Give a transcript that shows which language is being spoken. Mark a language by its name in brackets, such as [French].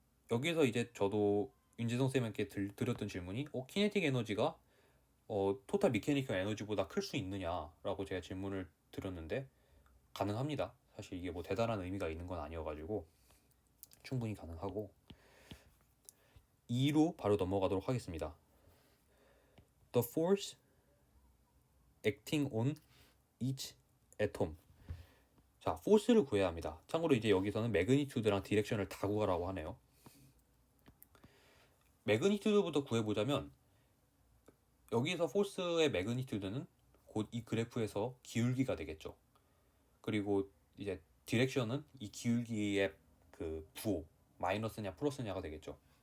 [Korean] 여기서 이제 저도 윤지성 쌤에게 드렸던 질문이 키네틱 에너지가 토탈 미케니컬 에너지보다 클 수 있느냐 라고 제가 질문을 드렸는데, 가능합니다. 사실 이게 뭐 대단한 의미가 있는 건 아니어가지고 충분히 가능하고, 2로 바로 넘어가도록 하겠습니다. [English] The force acting on each atom. [Korean] 자, force를 구해야 합니다. 참고로 이제 여기서는 매그니튜드랑 디렉션을 다 구하라고 하네요. 매그니튜드부터 구해보자면, 여기서 force의 매그니튜드는 곧 이 그래프에서 기울기가 되겠죠. 그리고 이제 디렉션은 이 기울기의 그 부호, 마이너스냐 플러스냐가 되겠죠.